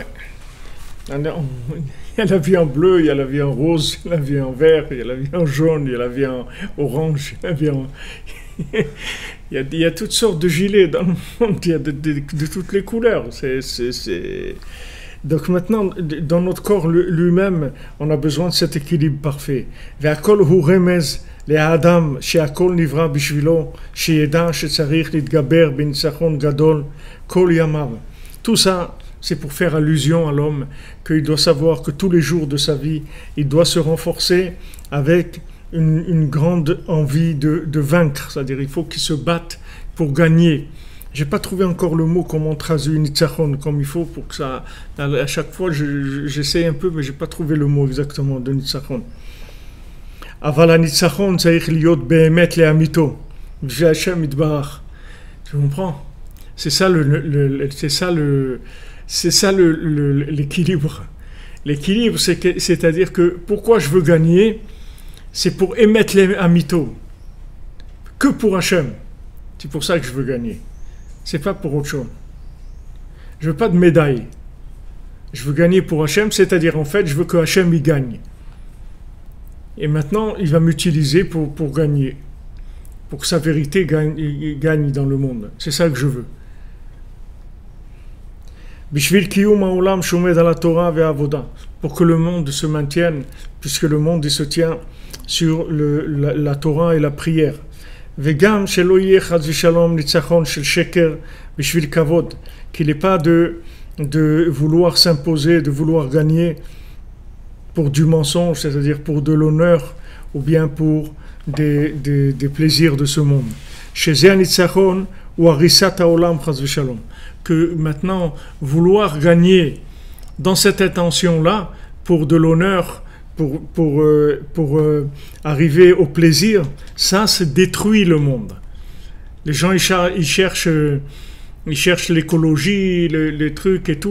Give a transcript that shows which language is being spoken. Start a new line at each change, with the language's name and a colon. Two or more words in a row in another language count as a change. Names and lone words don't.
French: Il y a la vie en bleu, il y a la vie en rose, il y a la vie en vert, il y a la vie en jaune, il y a la vie en orange, il y a la vie en... il y a toutes sortes de gilets dans le monde, il y a de toutes les couleurs. Donc maintenant, dans notre corps lui-même, on a besoin de cet équilibre parfait.
Hebrew: והכל הוא רמז לאדם שהכל נברא בשבילו, שידע שצריך להתגבר בניצחון גדול כל ימיו.
French: Tout ça, C'est pour faire allusion à l'homme qu'il doit savoir que tous les jours de sa vie, il doit se renforcer avec une grande envie de vaincre. C'est-à-dire il faut qu'il se batte pour gagner. J'ai pas trouvé encore le mot comment traduire nitzachon comme il faut pour que ça... À chaque fois, j'essaie un peu, mais j'ai pas trouvé le mot exactement de nitzachon.
Hebrew: אבל הניצחון צריך להיות באמת לאמיתו. בשביל השם יתברך.
French: Tu comprends? C'est ça l'équilibre. L'équilibre, c'est-à-dire que pourquoi je veux gagner, c'est pour émettre les amito, que pour Hachem. C'est pour ça que je veux gagner. C'est pas pour autre chose. Je veux pas de médaille. Je veux gagner pour Hachem, c'est-à-dire en fait, je veux que Hachem y gagne. Et maintenant, il va m'utiliser pour gagner, pour que sa vérité gagne dans le monde. C'est ça que je veux.
Hebrew: בשביל קיום העולם שעומד על תורה ועבודה,
French: pour que le monde se maintienne, puisque le monde il se tient sur la Torah et la prière.
Hebrew: וגם שלא יהיה חס ושלום ניצחון של שקר בשביל כבוד,
French: qu'il n'est pas de vouloir s'imposer, de vouloir gagner pour du mensonge, c'est-à-dire pour de l'honneur, ou bien pour des plaisirs de ce monde.
Hebrew: שזה ניצחון הוא הריסת העולם חס ושלום,
French: que maintenant vouloir gagner dans cette intention-là pour de l'honneur, pour arriver au plaisir, ça détruit le monde. Les gens ils cherchent l'écologie, les trucs et tout.